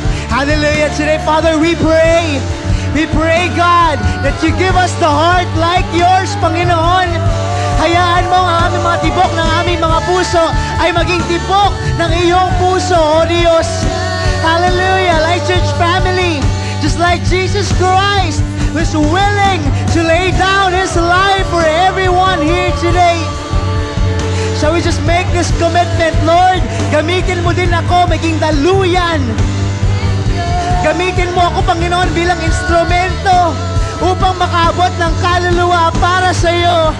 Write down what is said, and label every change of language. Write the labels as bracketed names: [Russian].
[English] Hallelujah. Today, Father, we pray, God, that you give us the heart like yours, Panginoon. [Filipino] Hayaan mo ang aming mga tibok ng aming mga puso ay maging tibok ng iyong puso, O Diyos. Hallelujah. [English] Life Church family, just like Jesus Christ was willing to lay down His life for everyone here today. Shall we just make this commitment, Lord? [Filipino] Gamitin mo din ako maging daluyan. Gamitin mo ako, Panginoon, bilang instrumento upang makaabot ng kaluluwa para sa iyo.